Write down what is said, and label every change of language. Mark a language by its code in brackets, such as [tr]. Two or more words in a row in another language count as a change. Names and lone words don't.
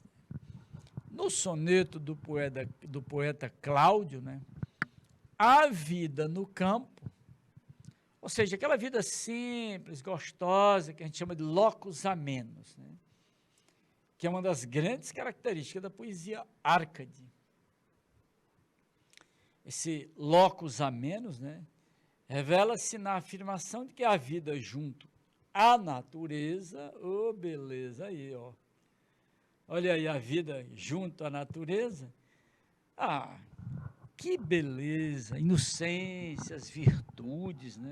[pt] No soneto do poeta Cláudio, né? A vida no campo, ou seja, aquela vida simples, gostosa, que a gente chama de [la] locus amenus, [pt] né? Que é uma das grandes características da poesia Árcade. Esse [la] locus amenus, [pt] né? Revela-se na afirmação de que a vida junto à natureza, beleza aí, ó. Olha aí a vida junto à natureza. Que beleza, inocência, as virtudes, né?